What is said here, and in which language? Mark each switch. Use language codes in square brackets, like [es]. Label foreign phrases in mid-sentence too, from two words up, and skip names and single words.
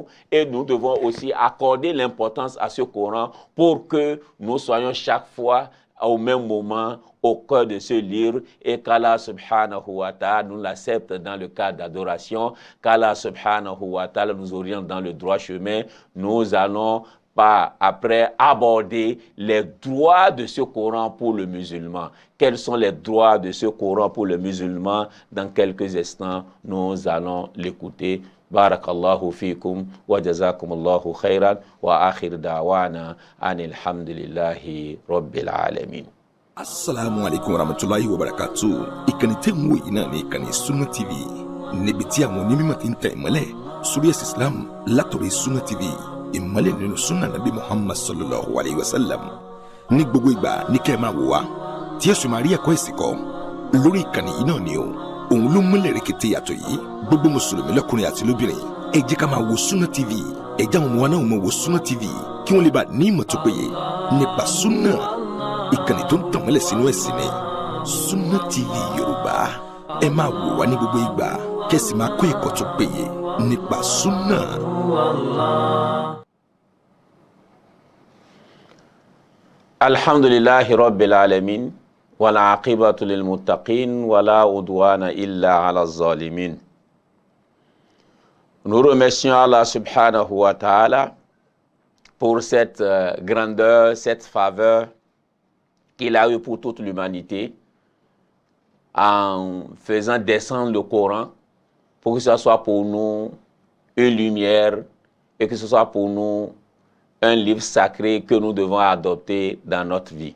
[fr] Et nous devons aussi accorder l'importance à ce Coran pour que nous soyons chaque fois au même moment au cœur de ce livre et qu'Allah [ar] سبحانه وتعالى [fr] nous l'accepte dans le cadre d'adoration, qu'Allah [ar] سبحانه وتعالى [fr] nous oriente dans le droit chemin. Nous allons pas après aborder les droits de ce Coran pour le musulman. Quels sont les droits de ce Coran pour le musulman? Dans quelques instants, nous allons l'écouter. [ar] بارك الله فيكم وجزاكم الله خيرا وآخر دعوانا أن الحمد لله رب العالمين. السلام عليكم ورحمة الله وبركاته. [yo] Ìkànnì tẹ́ ń wò yìí náà ní ìkànnì Sunna TV. Níbi tí àwọn onímọ̀ ti ń tẹ ìmọ́lẹ̀ sórí ẹ̀sìn Islam látọ̀rí Sunna TV. Ìmọ́lẹ̀ nínú Sunna Nabi Muhammad [ar] صلى الله عليه وسلم. [yo] Ní gbogbo ìgbà ní kẹ́ ẹ máa wò wá tí ẹ sì máa rí ẹ̀kọ́ ẹ̀sìn kọ́ lórí ìkànnì yìí náà ni o. òun ló múlẹ̀ rẹ̀kẹ̀tẹ̀ yàtọ̀ yìí gbogbo mùsùlùmí lọ́kùnrin àti lóbìnrin ẹ jẹ́ ká máa wo Sunna TV ẹ jẹ́ àwọn ọmọ wa náà máa wo Sunna TV kí wọ́n lè bá ní ìmọ̀ tó péye nípa Sunna ìkànnì tó ń tàn mọ́lẹ̀ sínú ẹ̀sìn ni Sunna TV Yorùbá ẹ máa wò wá ní gbogbo ìgbà kẹ́sì máa kọ́ ẹ̀kọ́ tó péye nípa Sunna. [ar] الحمد لله رب العالمين والعاقبة للمتقين ولا عدوان إلا على الظالمين. [fr] Nous remercions Allah [ar] سبحانه وتعالى [fr] pour cette grandeur, cette faveur qu'il a eu pour toute l'humanité en faisant descendre le Coran pour que ce soit pour nous une lumière et que ce soit pour nous un livre sacré que nous devons adopter dans notre vie.